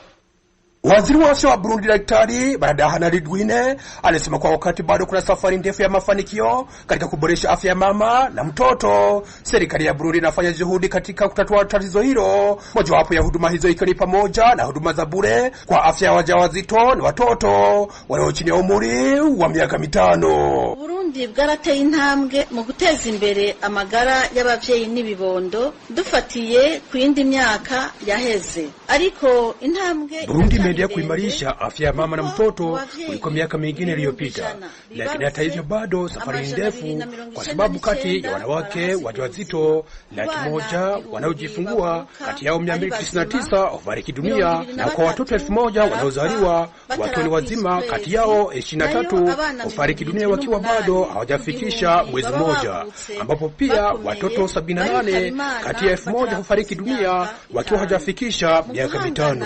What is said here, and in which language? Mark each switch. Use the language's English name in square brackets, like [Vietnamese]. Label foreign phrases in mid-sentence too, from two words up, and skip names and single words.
[Swahili] Waziri wa afya wa Burundi Daktari Baradahana Ludwine alisema kwa wakati bado kuna safari ndefu ya mafanikio katika kuboresha afya ya mama na mtoto. Serikali ya Burundi inafanya juhudi katika kutatua tatizo hilo, mojawapo ya huduma hizo ikiwa ni pamoja na huduma za bure kwa afya ya wajawazito na watoto walio chini ya umri wa miaka 5. [Rundi] Burundi bwarateye intambwe mu guteza imbere amagara y'abavyeyi n'ibibondo dufatiye ku yindi myaka yaheze, ariko intambwe [Swahili] Burundi imeendelea kuimarisha afya ya mama na mtoto kuliko miaka mingine iliyopita, lakini hata hivyo bado safari ndefu, kwa sababu kati ya wanawake wajawazito 100,000 wanaojifungua, kati yao 299 hufariki dunia, na kwa watoto 1000 wanaozaliwa wakiwa ni wazima, kati yao 23 hufariki dunia wakiwa bado hawajafikisha mwezi mmoja, ambapo pia watoto 78 kati ya 1000 hufariki dunia wakiwa hawajafikisha miaka 5.